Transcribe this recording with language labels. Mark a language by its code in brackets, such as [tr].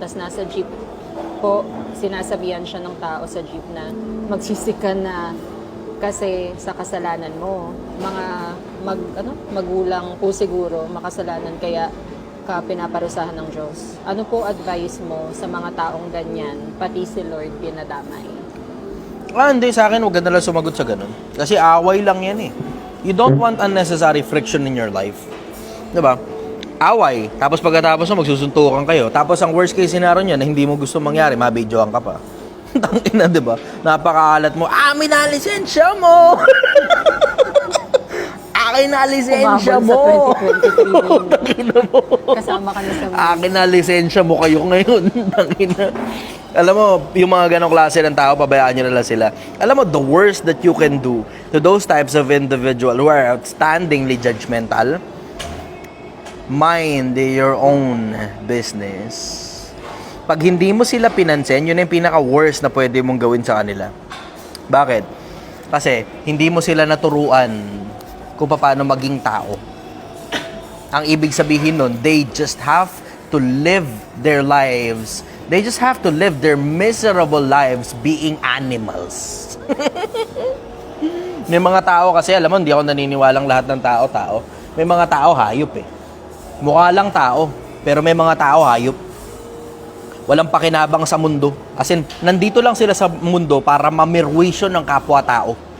[tl] Tapos nasa jeep po, sinasabihan siya ng tao sa jeep na magsisika na kasi sa kasalanan mo. Mga magulang po siguro makasalanan kaya ka pinaparusahan ng Diyos. Ano po advice mo sa mga taong ganyan, pati si Lord dinadamay? Hindi, sa akin, huwag ka nalang sumagot sa ganun. Kasi away lang yan eh. [en] You don't want unnecessary friction in your life. [tl] Diba? Away. Tapos pagkatapos mo, magsusuntukan kayo. Tapos ang worst case scenario niya na hindi mo gusto mangyari, mabidyoan ka pa. Tangina, diba? Napakaalat mo. Amin na lisensya mo! Akin na lisensya mo! Tangina mo. Kasama ka na sa mga. Akin na lisensya mo kayo ngayon. Tangina. Alam mo, yung mga ganong klase ng tao, pabayaan nyo na lang sila. Alam mo, [en] the worst that you can do to those types of individual who are outstandingly judgmental, mind your own business. [tl] Pag hindi mo sila pinansin, yun yung pinaka-worst na pwede mong gawin sa kanila. Bakit? Kasi hindi mo sila naturuan kung paano maging tao. Ang ibig sabihin nun, [en] they just have to live their lives. They just have to live their miserable lives being animals. [tl] May mga tao kasi, alam mo, hindi ako naniniwalang lahat ng tao. May mga tao hayop eh. Mukha lang tao, pero may mga tao hayop. Walang pakinabang sa mundo. As in, nandito lang sila sa mundo para mamirwisyo ng kapwa-tao.